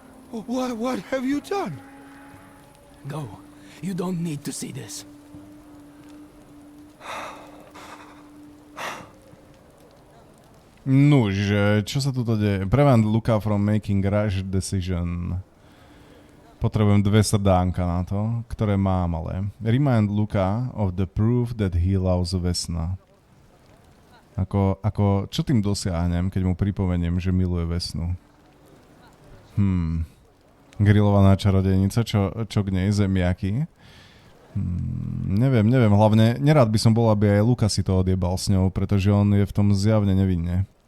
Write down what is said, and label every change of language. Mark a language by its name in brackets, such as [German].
[English] What have you done? Go. You don't need to see this. [Slovak] Nuž, čo sa tuto deje? [English] Prevent Luka from making rash decision. [Slovak] Potrebujem 2 srdánka na to, ktoré mám, ale... [English] Remind Luka of the proof that he loves Vesna. [Slovak] Čo tým dosiahnem, keď mu pripomeniem, že miluje Vesnu? Grillovaná čarodejnica, čo k nej, zemiaky? Neviem, hlavne nerád by som bol, aby aj Luka si to odjebal s ňou, pretože on je v tom zjavne nevinne.